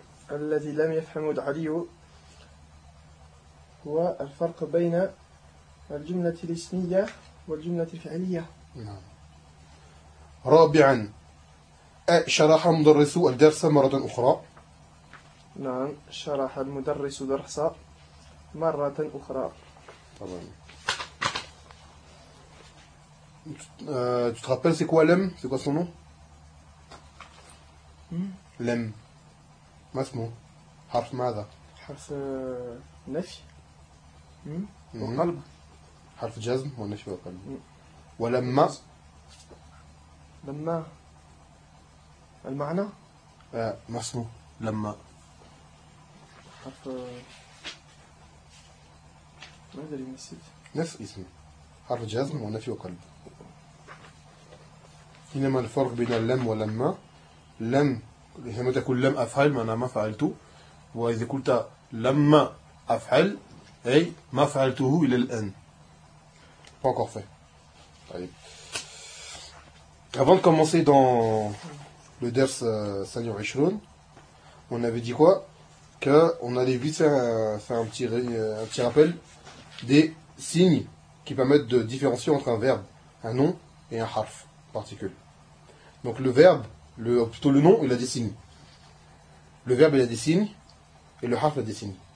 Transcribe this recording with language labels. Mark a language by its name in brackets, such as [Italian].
[Arabic] الذي لم يفهم علي هو الفرق بين الجملة الاسمية والجملة الفعلية. نعم. رابعا شرح مدرس الدرس مرة أخرى. نعم شرح المدرس الدرس مرة أخرى. [French] طبعا tu te rappelles c'est quoi l'aime c'est quoi son nom [Arabic] لم ما اسمه حرف ماذا حرف نفي وقلب حرف جزم ونفي وقلب ولما لما المعنى ما اسمه لما حرف ما ادري نسيت نفس اسمه حرف جزم ونفي وقلب إنما الفرق بين لم ولما لم حينما تقول لم أفعل معناها ما فعلته وإذا قلت لما أفعل أي ما فعلته إلى الآن [French] pas encore fait. طيب avant de commencer dans le ders 25 on avait dit quoi que on allait vite faire un petit rappel des signes qui permettent de différencier entre un verbe un nom et un harf particule donc le verbe plutôt le nom, il a des signes. Le verbe, il a des signes. Et le harf, il a des signes.